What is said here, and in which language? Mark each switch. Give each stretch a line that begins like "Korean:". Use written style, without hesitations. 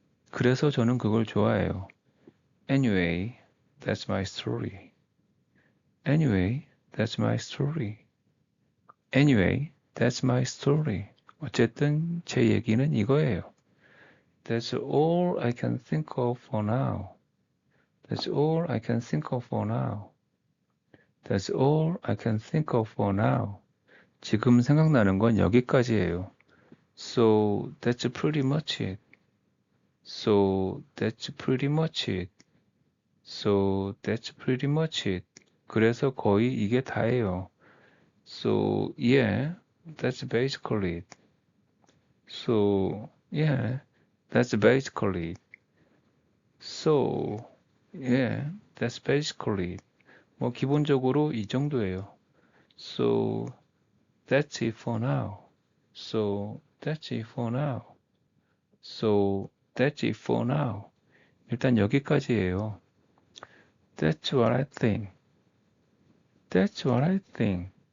Korean: 그래서 저는 그걸 좋아해요.
English: Anyway, that's my story. Anyway, that's my story. Anyway, that's my story.
Korean: 어쨌든 제 얘기는 이거예요.
English: That's all I can think of for now. That's all I can think of for now. That's all I can think of for now.
Korean: 지금 생각나는 건 여기까지예요.
English: So that's pretty much it. So that's pretty much it. So that's pretty much it.
Korean: 그래서 거의 이게 다예요.
English: So yeah, that's basically it. So yeah, that's basically it. So yeah, that's basically it.
Korean: 뭐 기본적으로 이 정도예요.
English: So that's it for now. So that's it for now. So that's it for now.
Korean: 일단 여기까지예요.
English: That's what I think. That's what I think.